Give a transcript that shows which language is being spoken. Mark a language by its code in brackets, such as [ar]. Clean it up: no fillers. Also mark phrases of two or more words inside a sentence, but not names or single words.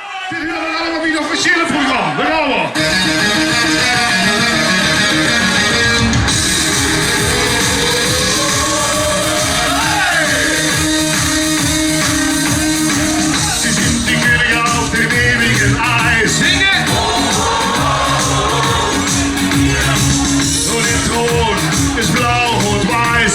[nl] Dit is allemaal weer een officiële programma. Daar gaan we. [de] Sie sind die Könige auf dem ewigen Eis. Singen! Und der Thron ist blau und weiß.